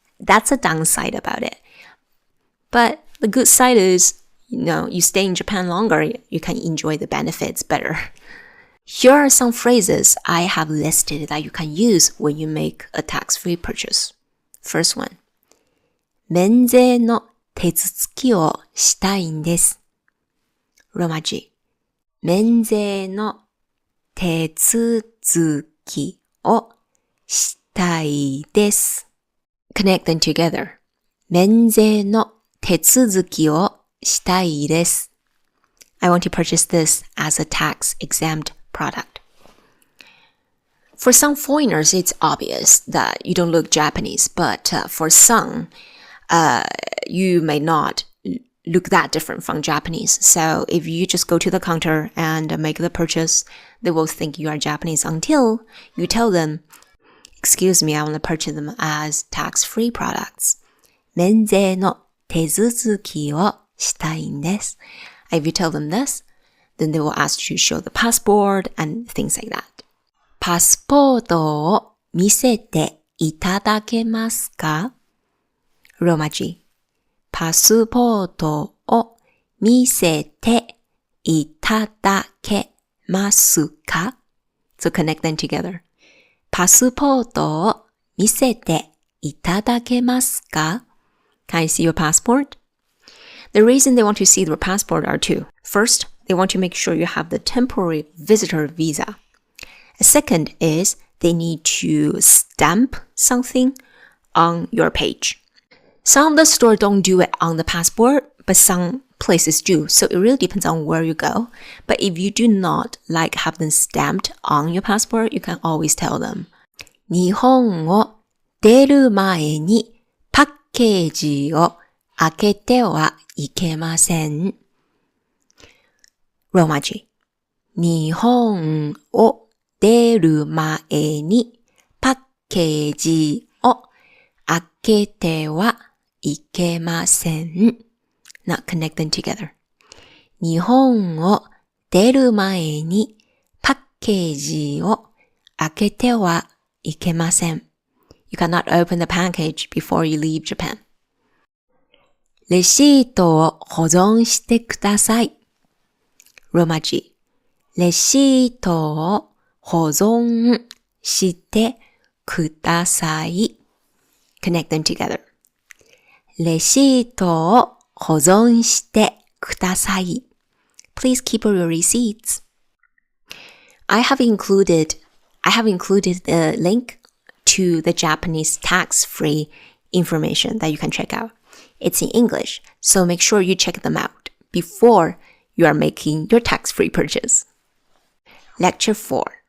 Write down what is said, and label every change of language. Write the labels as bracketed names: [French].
[English] That's a downside about it. But the good side is, you stay in Japan longer, you can enjoy the benefits better. Here are some phrases I have listed that you can use when you make a tax-free purchase. First one. [Japanese] 免税の手続きをしたいんです。ローマ字。免税の手続きをしたいです。 [English] Connect them together. [Japanese] 免税の手続きをしたいです。 [English] I want to purchase this as a tax-exempt product. For some foreigners, it's obvious that you don't look Japanese, but for some, you may not look that different from Japanese. So if you just go to the counter and make the purchase, they will think you are Japanese until you tell them, excuse me, I want to purchase them as tax-free products. [Japanese] 免税の手続きをしたいんです。 [English] If you tell them this, then they will ask you to show the passport and things like that. [Japanese] パスポートを見せていただけますか？ローマ字。パスポートを見せていただけますか？ [English] So connect them together. [Japanese] パスポートを見せていただけますか？ [English] Can I see your passport? The reason they want to see your passport are two. First, they want to make sure you have the temporary visitor visa. Second is they need to stamp something on your page. Some of the stores don't do it on the passport, but some places do. So it really depends on where you go. But if you do not have them stamped on your passport, you can always tell them. [Japanese] 日本を出る前にパッケージを開けてはいけません。ローマ字。日本を出る前にパッケージを開けてはいけません。 [English] Now connect them together. [Japanese] 日本を出る前にパッケージを開けてはいけません。 [English] You cannot open the package before you leave Japan. [Japanese] レシートを保存してください。ローマ字。レシートを保存してください。 [English] Connect them together. [Japanese] レシートを保存してください。 [English] Please keep your receipts. I have included the link to the Japanese tax-free information that you can check out. It's in English, so make sure you check them out before you are making your tax-free purchase. Lecture 4.